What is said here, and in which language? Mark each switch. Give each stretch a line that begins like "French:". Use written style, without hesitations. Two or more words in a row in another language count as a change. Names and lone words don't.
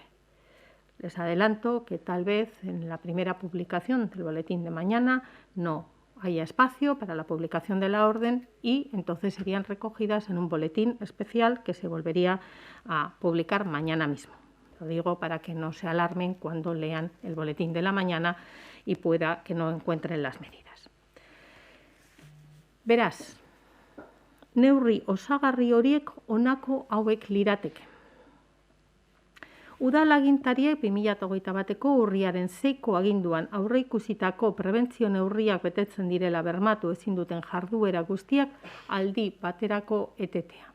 Spanish: Les adelanto que tal vez en la primera publicación del boletín de mañana no haya espacio para la publicación de la orden y entonces serían recogidas en un boletín especial que se volvería a publicar mañana mismo. Lo digo para que no se alarmen cuando lean el boletín de la mañana y pueda que no encuentren las medidas.
Basque: Beraz, neurri osagarri horiek honako hauek lirateke. Udal agintariek 2021ko urriaren 6ko aginduan aurreikusitako prebentzio neurriak betetzen direla bermatu ezin duten jarduera guztiak aldi baterako etetea.